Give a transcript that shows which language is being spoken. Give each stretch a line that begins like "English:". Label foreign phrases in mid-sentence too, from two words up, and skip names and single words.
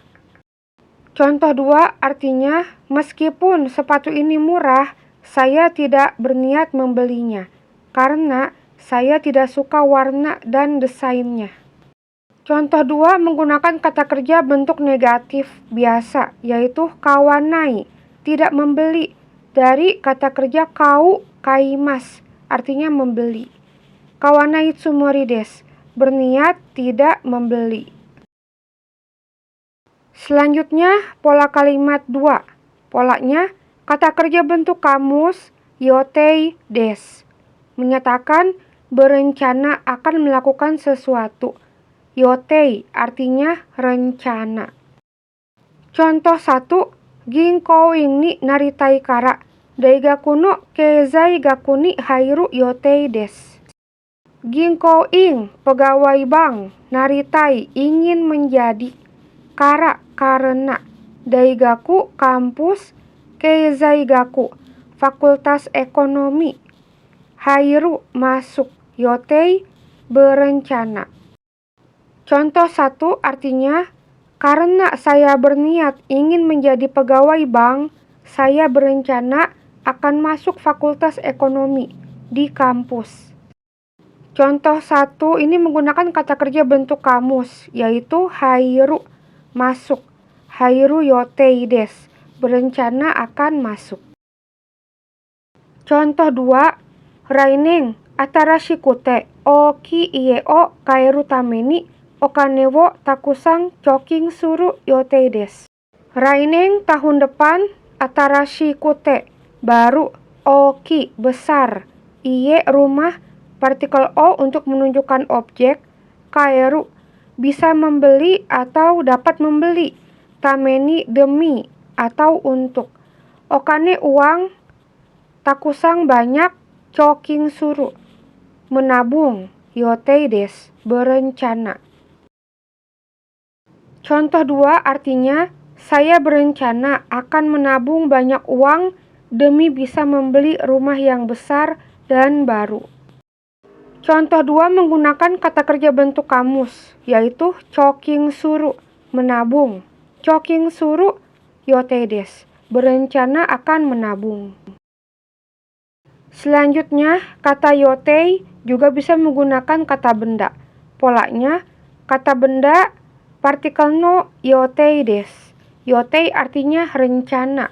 Indonesian: Contoh 2 artinya, meskipun sepatu ini murah, saya tidak berniat membelinya, karena saya tidak suka warna dan desainnya. Contoh 2 menggunakan kata kerja bentuk negatif biasa, yaitu kawanai, tidak membeli, dari kata kerja
Japanese: かう かいます,
Indonesian: artinya membeli.
Japanese: 買わない つもり です,
Indonesian: berniat tidak membeli. Selanjutnya, pola kalimat 2. Polanya, kata kerja bentuk kamus
Japanese: 予定 です,
Indonesian: menyatakan berencana akan melakukan sesuatu. Yotei artinya rencana. Contoh 1,
Japanese: 銀行員 に なりたい から 大学 の 経済 学 に 入る 予定 です.
Indonesian: Ginkouin, pegawai bank. Naritai, ingin menjadi. Kara, karena. Daigaku, kampus.
Japanese: 経済 学,
Indonesian: fakultas ekonomi. Hairu, masuk. Yotei, berencana. Contoh 1 artinya, karena saya berniat ingin menjadi pegawai bank, saya berencana akan masuk fakultas ekonomi di kampus. Contoh 1 ini menggunakan kata kerja bentuk kamus, yaitu hairu, masuk.
Japanese: 入る 予定 です,
Indonesian: berencana akan masuk. Contoh 2,
Japanese: 来年 新しくて 大きい 家 を 買える ため に お金 を たくさん 貯金 する 予定 です.
Indonesian: Rainen, tahun depan. Atarashikute, baru. Oki, besar. Ie, rumah. Partikel o untuk menunjukkan objek. Kaeru, bisa membeli atau dapat membeli. Tameni, demi atau untuk. Okane, uang. Takusang, banyak.
Japanese: 貯金 する,
Indonesian: menabung.
Japanese: 予定 です,
Indonesian: berencana. Contoh 2 artinya, saya berencana akan menabung banyak uang demi bisa membeli rumah yang besar dan baru. Contoh 2 menggunakan kata kerja bentuk kamus, yaitu
Japanese: 貯金 する,
Indonesian: menabung.
Japanese: 貯金 する 予定 です,
Indonesian: berencana akan menabung. Selanjutnya, kata yotei juga bisa menggunakan kata benda. Polanya, kata benda, partikel
Japanese: の 予定 です.
Indonesian: Yotei artinya rencana.